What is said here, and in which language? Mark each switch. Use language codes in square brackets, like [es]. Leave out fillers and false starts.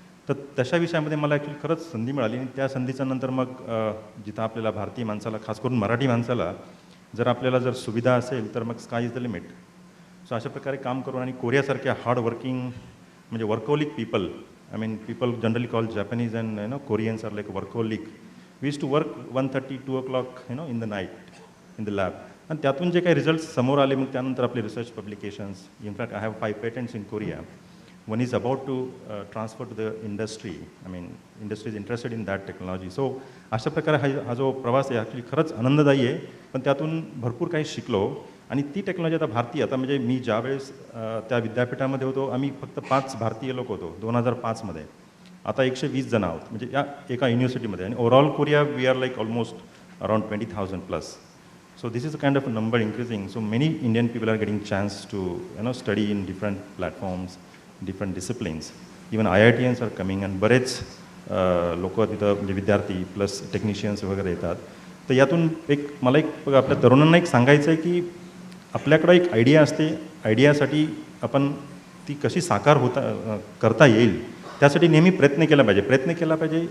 [mr] तर तशा विषयामध्ये मला ॲक्च्युली खरंच संधी मिळाली आणि त्या संधीच्या नंतर मग जिथं आपल्याला भारतीय माणसाला, खास करून मराठी माणसाला, जर आपल्याला जर सुविधा असेल तर मग [en] Sky is the limit. [mr] So अशा प्रकारे काम करून आणि कोरियासारख्या हार्ड वर्किंग म्हणजे workaholic people, [en] I mean people generally call Japanese and Koreans are like workaholic. We used to work 1:30, 2 o'clock in the night in the lab. [mr] आणि त्यातून जे काही रिझल्ट्स समोर आले मग त्यानंतर आपले research publications. [en] In fact I have 5 patents in Korea. One is about to transfer to the industry. I mean industry is interested in that technology. [mr] So अशा प्रकारे हा जो प्रवास आहे ॲक्च्युली खरंच आनंददायी आहे, पण त्यातून भरपूर काही शिकलो. आणि ती टेक्नॉलॉजी आता भारतीय, आता म्हणजे मी ज्यावेळेस त्या विद्यापीठामध्ये होतो आम्ही फक्त 5 भारतीय लोक होतो 2005मध्ये. आता 120 जण आहोत म्हणजे या एका युनिव्हर्सिटीमध्ये. आणि [en] Overall Korea we are like almost around 20,000 plus. So this is a kind of a number increasing. So many Indian people are getting chance to study in different platforms, different disciplines. Even IITians are coming and [mr] बरेच लोक तिथं म्हणजे विद्यार्थी plus technicians वगैरे येतात. तर यातून मला आपल्या तरुणांना सांगायचं आहे की आपल्याकडं एक आयडिया असते, आयडियासाठी आपण ती कशी साकार करता येईल त्यासाठी नेहमी प्रयत्न केला पाहिजे.